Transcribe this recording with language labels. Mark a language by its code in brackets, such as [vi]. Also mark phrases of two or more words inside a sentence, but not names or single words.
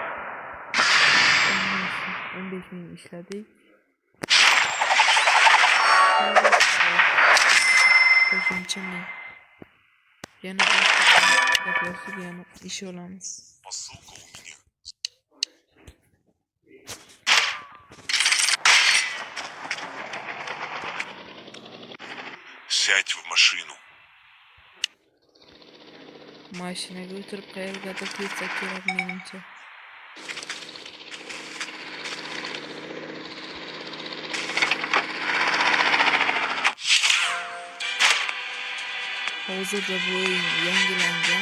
[uz] 15 ming ishladik. Tinchimlik. Yana boshqa gaplashib yana ish olamiz. [ru] Посылка у меня. Сядь в машину. [uz] Mashinaga o'tirib qayergadir ketsak kerak menimcha. Hozirda bu o'yin yangilangan.